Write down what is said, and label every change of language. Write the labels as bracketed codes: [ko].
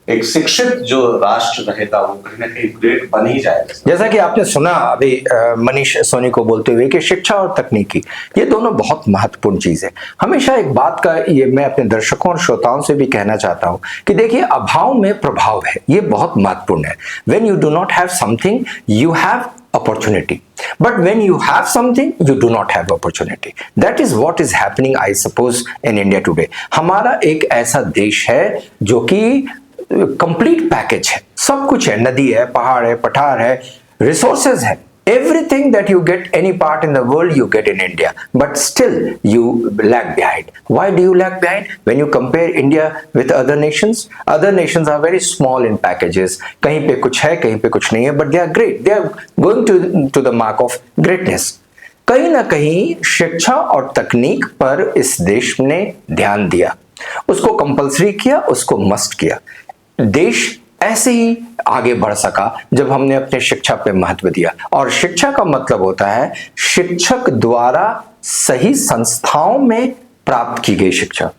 [hi] एक शिक्षित जो राष्ट्र रहेगा वो कहीं ना कहीं ग्रेट बन ही जाएगा। जैसा कि आपने सुना अभी मनीष सोनी को बोलते हुए कि शिक्षा और तकनीकी ये दोनों बहुत महत्वपूर्ण चीज है। हमेशा एक बात का ये मैं अपने दर्शकों और श्रोताओं से भी कहना चाहता हूं कि देखिए, अभाव में प्रभाव है, ये बहुत महत्वपूर्ण है। [en] When you do not have something you have opportunity, but when you have something you do not have opportunity. That is what is happening, I suppose, in India today. [hi] हमारा एक ऐसा देश है जो कि कंप्लीट पैकेज है, सब कुछ है, नदी है, पहाड़ है, पठार है, रिसोर्सेज है, [en] everything that you get any part in the world you get in India, but still you lag behind. Why do you lag behind? When you compare India with other nations are very small in packages. [hi] कहीं पे कुछ है, कहीं पे कुछ नहीं है, [en] but they are great. They are going to the mark of greatness. [hi] कहीं ना कहीं शिक्षा और तकनीक पर इस देश ने ध्यान दिया, उसको कंपल्सरी किया, उसको मस्ट किया। देश ऐसे ही आगे बढ़ सका जब हमने अपने शिक्षा पे महत्व दिया। और शिक्षा का मतलब होता है शिक्षक द्वारा सही संस्थाओं में प्राप्त की गई शिक्षा।